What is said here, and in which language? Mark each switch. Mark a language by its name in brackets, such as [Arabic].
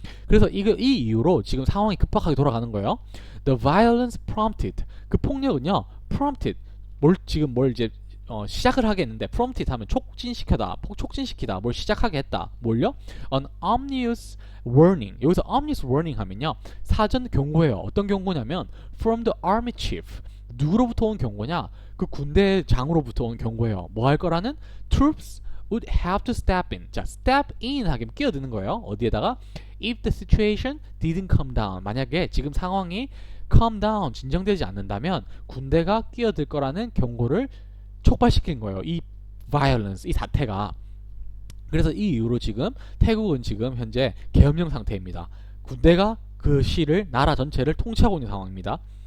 [Korean] 그래서 이 이후로 지금 상황이 급박하게 돌아가는 거예요. [English] The violence prompted, [Korean] 그 폭력은요 prompted, 뭘 이제 시작을 하게 했는데, prompted 하면 촉진시키다, 뭘 시작하게 했다. 뭘요? [English] An ominous warning. [Korean] 여기서 ominous warning 하면요 사전 경고예요. 어떤 경고냐면 [English] from the army chief, [Korean] 누구로부터 온 경고냐? 그 군대 장으로부터 온 경고예요. 뭐 할 거라는? [English] Troops would have to step in. [Korean] 자, step in 하기면 끼어드는 거예요. 어디에다가? [English] If the situation didn't calm down. [Korean] 만약에 지금 상황이 calm down, 진정되지 않는다면 군대가 끼어들 거라는 경고를 촉발시킨 거예요. 이 violence, 이 사태가. 그래서 이 이후로 지금 태국은 지금 현재 계엄령 상태입니다. 군대가 그 시를, 나라 전체를 통치하고 있는 상황입니다.